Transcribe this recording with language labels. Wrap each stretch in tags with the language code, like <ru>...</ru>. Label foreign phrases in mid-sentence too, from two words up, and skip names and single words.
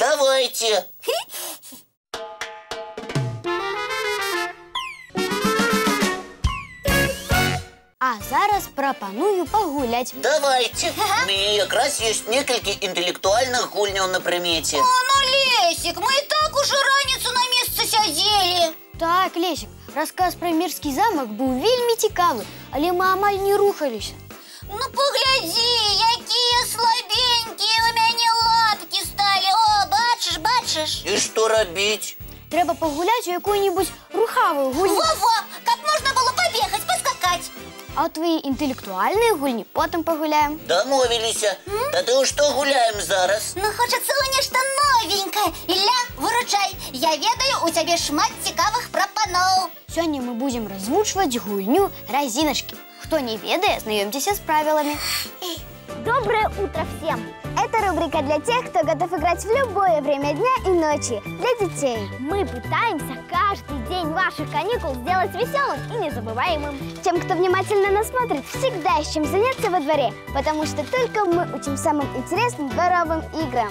<ru>Давайте.</ru> <be>А зараз прапаную пагуляць.</be> <ru>Давайте.</ru> <be>У мяне якраз ёсць некалькі інтэлектуальных гульняў на прымеце. О, ну, Лесик, мы и так уже раніцу на месцы сядзелі. Так, Лесик, расказ пра мірскі замак быў вельмі цікавы, але мы амаль не рухаліся. Ну, поглядзі, якія слабенькія у мяне лапкі сталі. О, бачыш? І што рабіць? Трэба пагуляць у якую-нибудь рухавую гульню. Во-во, каб можна было пабегаць, паскакаць. А ў твои інтэлектуальныя гульні потым пагуляем. Дамовіліся. Тады ў што гуляем зараз? Ну, хочацца ў нешта новенькае. Ілля, выручай. Я ведаю, у цябе шмат цікавых прапаноў. Сёння мы будзем развучваць гульню «Разиначки».</be> <ru>Кто не ведает, знакомьтесь с правилами. Доброе утро всем! Это рубрика для тех, кто готов играть в любое время дня и ночи, для детей. Мы пытаемся каждый день ваших каникул сделать веселым и незабываемым. Тем, кто внимательно нас смотрит, всегда есть чем заняться во дворе, потому что только мы учим самым интересным дворовым играм.</ru>